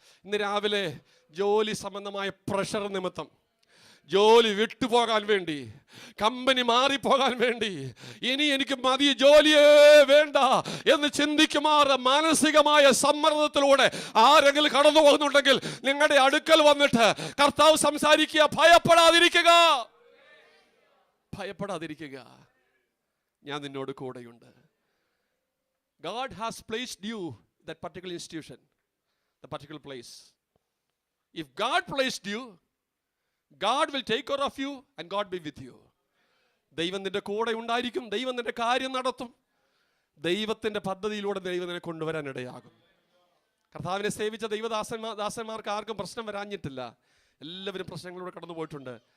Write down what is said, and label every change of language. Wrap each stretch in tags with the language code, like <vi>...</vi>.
<ml>ഇന്ന് രാവിലെ ജോലി സംബന്ധമായ പ്രഷർ നിമിത്തം, ജോലി വിട്ടുപോകാൻ വേണ്ടി, കമ്പനി മാറിപ്പോകാൻ വേണ്ടി, ഇനി എനിക്ക് മതി, ജോലിയേ വേണ്ട എന്ന് ചിന്തിക്കുമാറ് മാനസികമായ സമ്മർദ്ദത്തിലൂടെ ആരെങ്കിലും കടന്നു പോകുന്നുണ്ടെങ്കിൽ നിങ്ങളുടെ അടുക്കൽ വന്നിട്ട് കർത്താവ് സംസാരിക്കുക. ഭയപ്പെടാതിരിക്കുക, ഭയപ്പെടാതിരിക്കുക, ഞാൻ നിന്നോട് കൂടെയുണ്ട്.</ml> <en>God has placed you that particular institution, the particular place. If God placed you, God will take care of you and God be with you.</en> <ml>ദൈവം നിന്റെ കൂടെ ഉണ്ടായിരിക്കും, ദൈവം നിന്റെ കാര്യം നടത്തും, ദൈവത്തിൻ്റെ പദ്ധതിയിലൂടെ ദൈവം നിന്നെ കൊണ്ടുവരാൻ ഇടയാകും. കർത്താവിനെ സേവിച്ച ദാസന്മാർക്ക് ആർക്കും പ്രശ്നം വരാഞ്ഞിട്ടില്ല. എല്ലാവരും പ്രശ്നങ്ങളിലൂടെ കടന്നു പോയിട്ടുണ്ട്.</ml>